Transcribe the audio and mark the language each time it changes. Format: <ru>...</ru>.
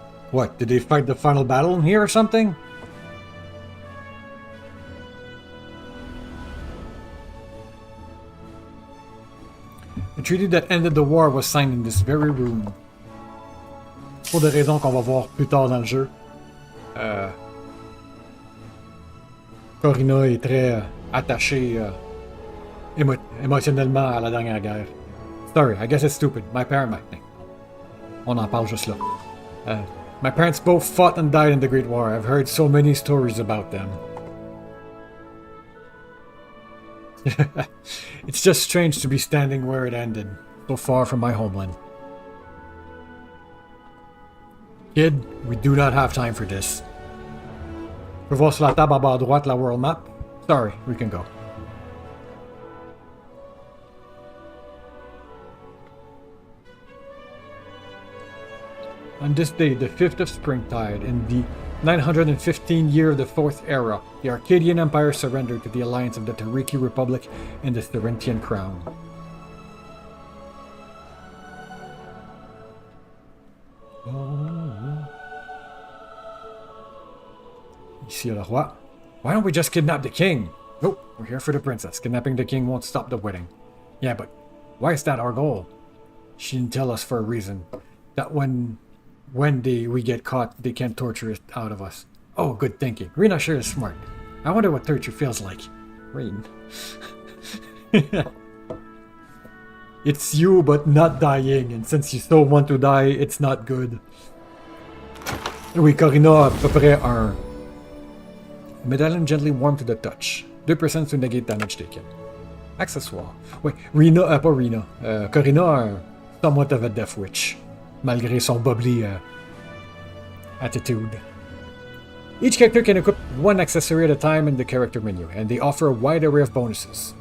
<en>What, did they fight the final battle in here or something? The treaty that ended the war was signed in this very room.</en> <fr>Pour des raisons qu'on va voir plus tard dans le jeu. Corina est très attachée émotionnellement à la dernière guerre.</fr> <en>Sorry, I guess it's stupid. My parents might think.</en> <fr>On en parle juste là.</fr> <en>My parents both fought and died in the Great War. I've heard so many stories about them. It's just strange to be standing where it ended, so far from my homeland. Kid, we do not have time for this.</en> <fr>Je peux voir sur la table en bas à droite la world map?</fr> <en>Sorry, we can go. On this day, the 5th of Springtide, in the 915th year of the Fourth Era, the Arcadian Empire surrendered to the alliance of the Tariki Republic and the Therentian Crown.</en> <fr>Ici le roi.</fr> <en>Why don't we just kidnap the king? Nope, we're here for the princess. Kidnapping the king won't stop the wedding. Yeah, but why is that our goal? She didn't tell us for a reason. That when we get caught, they can't torture it out of us. Oh, good thinking. Rena sure is smart. I wonder what torture feels like. Rain. It's you, but not dying. And since you still want to die, it's not good.</en> <fr>Oui, Corina a à peu près un...</fr> <en>Medallion gently warm to the touch. 2% to negate damage taken.</en> <fr>Accessoire. Oui, Rena, pas Rena. Corina a un</fr> <en>somewhat of a Death Witch.</en> <fr>Malgré son</fr> <en>bubbly attitude. Each character can equip one accessory at a time in the character menu, and they offer a wide array of bonuses.</en>